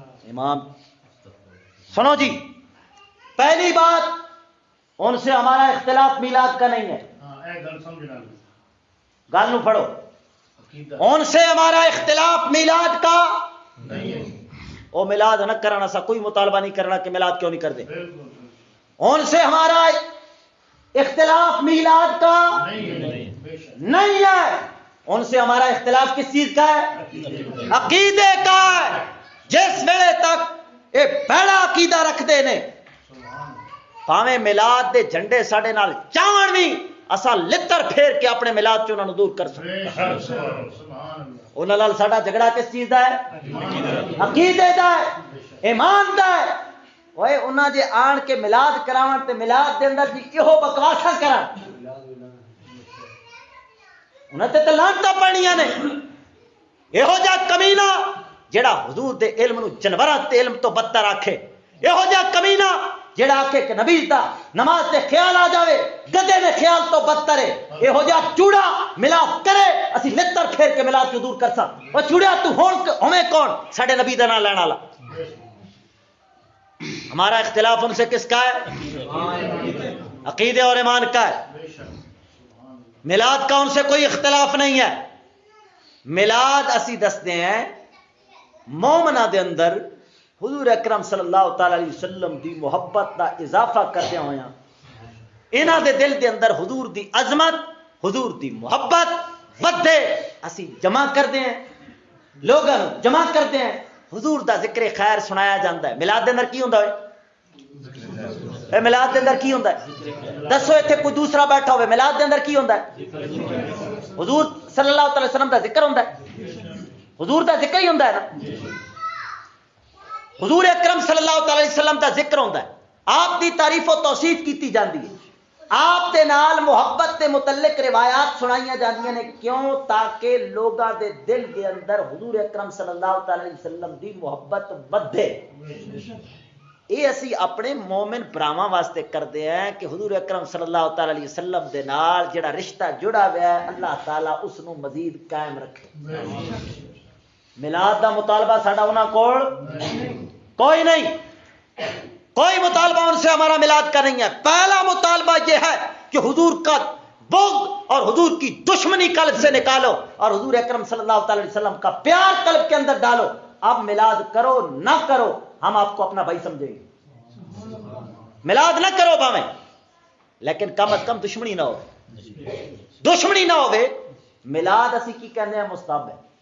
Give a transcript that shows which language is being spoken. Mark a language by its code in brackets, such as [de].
[ur] امام سنو جی، پہلی بات ان سے ہمارا اختلاف میلاد کا نہیں ہے، [pa] گل نو پڑھو، [ur] ان سے ہمارا اختلاف میلاد کا نہیں ہے، وہ میلاد نہ کرانا، سا کوئی مطالبہ نہیں کرنا کہ میلاد کیوں نہیں کر دے، ان سے ہمارا اختلاف میلاد کا نہیں ہے. ان سے ہمارا اختلاف کس چیز کا ہے؟ عقیدے کا ہے. [pa] جس ویلے تک یہ بڑا عقیدہ رکھتے نے پاویں میلاد دے جھنڈے ساڈے نال چاون بھی اساں لتر پھیر کے اپنے میلاد چ انہاں نوں دور کر سکتے. انہاں نال ساڈا جھگڑا کس چیز دا ہے؟ عقیدے دا ہے, ایمان دا ہے. اوئے انہاں جے آن کے میلاد کراون تے میلاد دے اندر بھی ایہو بکواساں کرن, انہاں تے لعنتاں پڑنیاں نے. یہو جا کمینہ جڑا حضور دے علم نو جنوراں تے علم تو بدتر آکھے, یہو جا کمینہ جڑا آکھے کہ نبی دا نماز تے خیال آ جاوے گدے نے خیال تو بدتر ہے. یہو جا چوڑا ملاپ کرے اسی لتر پھیر کے ملاپ کو دور کرساں. او چوڑا تو ہویں کون؟ ساڈے نبی دا نام لینا والا. [ur] ہمارا اختلاف ان سے کس کا ہے؟ عقیدے اور ایمان کا ہے. میلاد کا ان سے کوئی اختلاف نہیں ہے. [pa] میلاد اسی دستے ہیں مومنہ دے اندر حضور اکرم صلی اللہ تعالی علیہ وسلم دی محبت دا اضافہ کردے ہویا انہاں دے دل دے اندر حضور دی عظمت, حضور دی محبت ودے اسی جمع کردے ہیں, لوگاں جمع کردے ہیں. حضور دا ذکر خیر سنایا جاندا ہے. میلاد دے اندر کی ہوندا ہے؟ میلاد دے اندر کی ہوندا ہے؟ دسو ایتھے کوئی دوسرا بیٹھا ہوئے میلاد دے اندر کی ہوندا ہے؟ حضور صلی اللہ تعالی وسلم دا ذکر ہوندا ہے. حضور دا ذکر ہی ہوندا ہے نا. حضور اکرم صلی اللہ تعالی وسلم دا ذکر ہوندا ہے. آپ دی تعریف و توصیف کیتی جاندی ہے. آپ دے نال محبت دے متعلق روایات سنائیاں جاندیاں نے. کیوں؟ تاکہ لوگاں دے دل دے اندر حضور اکرم صلی اللہ تعالی وسلم دی محبت ودھے. یہ اسی اپنے مومن براواں واسطے کردے ہیں کہ حضور اکرم صلی اللہ تعالی علیہ وسلم دے نال جڑا رشتہ جڑا ہوا ہے اللہ تعالیٰ اس نو مزید قائم رکھے. میلاد دا مطالبہ ساڈا انہاں کول کوئی نہیں, [ur] کوئی مطالبہ ان سے ہمارا میلاد کا نہیں ہے. پہلا مطالبہ یہ ہے کہ حضور کا بغض اور حضور کی دشمنی قلب سے نکالو اور حضور اکرم صلی اللہ تعالی وسلم کا پیار قلب کے اندر ڈالو. اب میلاد کرو نہ کرو ہم آپ کو اپنا بھائی سمجھیں گے. میلاد نہ کرو باویں لیکن کم از کم دشمنی نہ ہو. [pa] دشمنی نہ ہوے. میلاد اسی کی کہنے ہیں؟ مستحب ہے.